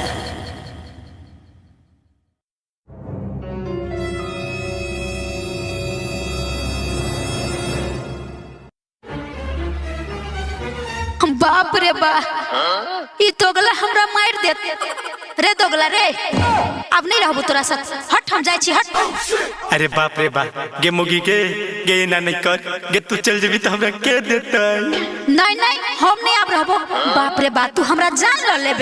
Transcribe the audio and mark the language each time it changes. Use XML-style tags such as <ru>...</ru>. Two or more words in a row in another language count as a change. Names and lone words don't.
<mai>बाप रे बा ई दोगला हमरा मार देत रे दोगला रे अब नहीं रहबो तोरा साथ हट हम जाई छी हट अरे बाप रे बा गे मुगी के गे ना नहीं कर गे तू चल जेबी त हमरा के देतै नहीं नहीं हम नहीं अब रहबो बाप रे बा तू हमरा जान ल लेबे</mai>